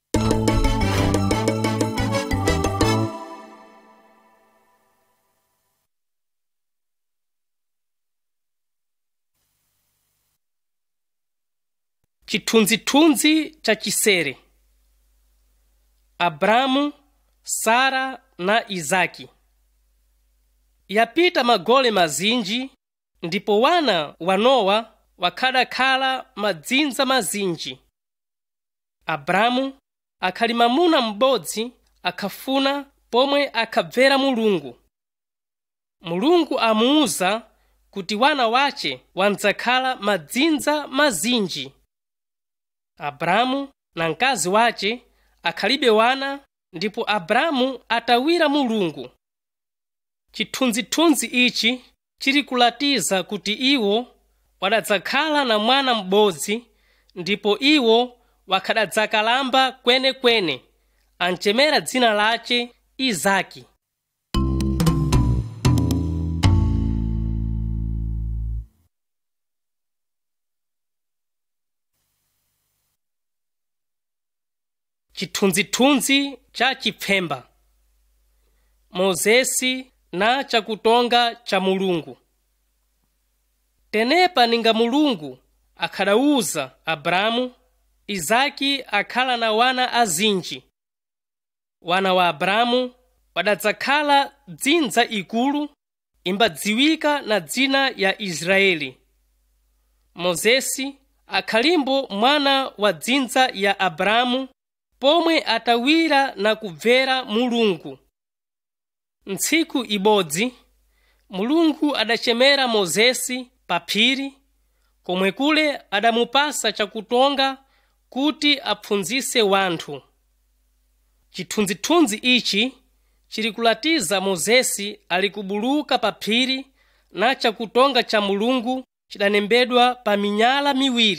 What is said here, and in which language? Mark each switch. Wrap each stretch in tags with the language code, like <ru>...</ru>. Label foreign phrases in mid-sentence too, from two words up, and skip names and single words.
<seh>Chithunzithunzi cha chisere. Abramu, Sara na Izaki. Yapita magole mazinji, ndipo wana wa Nowa wakhadakhala madzinza mazinji. Abramu akhali mamuna m'bodzi akhafuna pomwe akhabvera Mulungu. Mulungu amuwuza kuti wana wace wandzakhala madzinza mazinji. Abramu na mkazi wace akhalibe wana, ndipo Abramu atawira Mulungu. Chithunzithunzi ichi chili kulatiza kuti iwo wadadzakhala na mwana m'bodzi, ndipo iwo wakhadadzakalamba kwenekwene anchemera dzina lace Izaki. Chithunzithunzi cha chipfemba. Mozesi na chakutonga cha Mulungu. Tenepa ninga Mulungu akhadawuza Abrahamu, Izaki akhala na wana azinji. Wana wa Abrahamu wadadzakhala dzinza ikulu imbadziwika na dzina ya Israeli. Mozesi akhalimbo mwana wa dzinza ya Abrahamu pomwe atawira na kubvera Mulungu. Ntsiku ibodzi Mulungu adachemera Mozesi pa phiri, komwe kule adamupasa chakutonga kuti apfunzise wanthu. Chithunzithunzi ichi chili kulatiza Mozesi ali kubuluka pa phiri na chakutonga cha Mulungu chidanembedwa pa minyala miwiri.</seh>